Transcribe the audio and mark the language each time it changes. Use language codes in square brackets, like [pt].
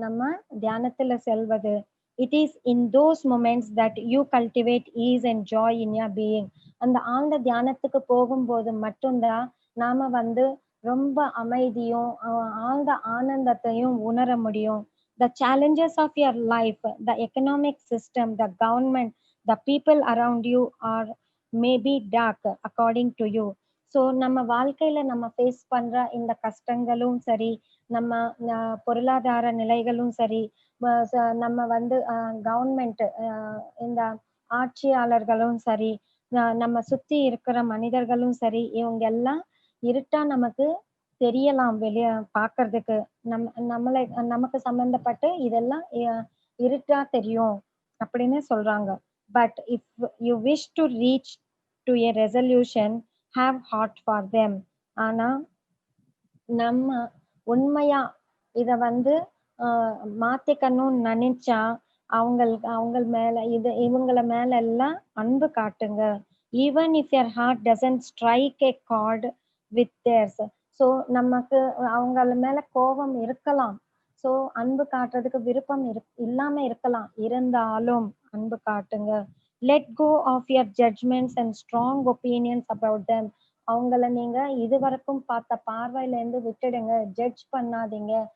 [ta] நம்ம தியானத்துல செல்வது. [en] It is in those moments that you cultivate ease and joy in your being. [ta] அந்த ஆழ்ந்த தியானத்துக்கு போகும்போது மட்டும்தான் நாம வந்து ரொம்ப அமைதியும் ஆழ்ந்த ஆனந்தத்தையும் உணர முடியும். [en] The challenges of your life, the economic system, the government, the people around you are maybe dark according to you. [ta] So நம்ம வாழ்க்கையில நம்ம ஃபேஸ் பண்ற இந்த கஷ்டங்களும் சரி, நம்ம பொருளாதார நிலைகளும் சரி, நம்ம வந்து கவர்மெண்ட் இந்த ஆட்சியாளர்களும் சரி, நம்ம சுத்தி இருக்கிற மனிதர்களும் சரி, இவங்க எல்லாம் இருட்டா நமக்கு தெரியலாம் வெளிய பாக்குறதுக்கு. நமக்கு சம்பந்தப்பட்டு இதெல்லாம் இருட்டா தெரியும் அப்படின்னு சொல்றாங்க. [en] But if you wish to reach to a resolution, have heart for them. [ta] ஆனா நம்ம உண்மையா இத வந்து மாத்திக்கணும்னு நினைச்சா அவங்க மேல இவங்கள மேல எல்லாம் அன்பு காட்டுங்க. [en] Even if your heart doesn't strike a chord with theirs. [ta] So நமக்கு அவங்கள மேல கோபம் இருக்கலாம். ஸோ அன்பு காட்டுறதுக்கு விருப்பம் இல்லாம இருக்கலாம். இருந்தாலும் அன்பு காட்டுங்க. [en] Let go of your judgements and strong opinions about them. [ta] அவங்கள நீங்க இதுவரைக்கும் பார்த்த பார்வையில இருந்து விட்டுடுங்க. ஜட்ஜ் பண்ணாதீங்க.